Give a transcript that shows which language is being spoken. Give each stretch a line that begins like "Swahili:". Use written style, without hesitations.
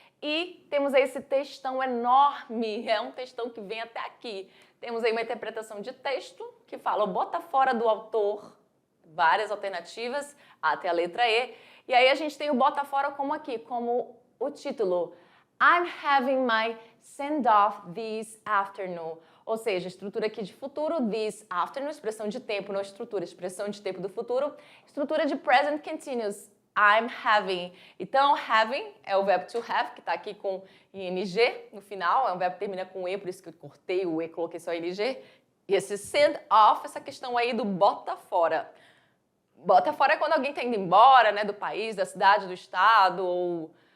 Portuguese: E temos aí esse textão enorme, é um textão que vem até aqui. Temos aí uma interpretação de texto que fala, bota fora do autor, várias alternativas, até a letra E. E aí a gente tem o bota fora como aqui, como o título.
English: I'm having my send-off this afternoon.
Portuguese: Ou seja, estrutura aqui de futuro, this afternoon, expressão de tempo, não estrutura, expressão de tempo do futuro. Estrutura de present continuous,
English: I'm having.
Portuguese: Então, having é o verbo to have, que está aqui com ing no final, é um verbo que termina com E, por isso que eu cortei o E e coloquei só ing. E esse send off, essa questão aí do bota fora. Bota fora é quando alguém está indo embora, né, do país, da cidade, do estado, ou...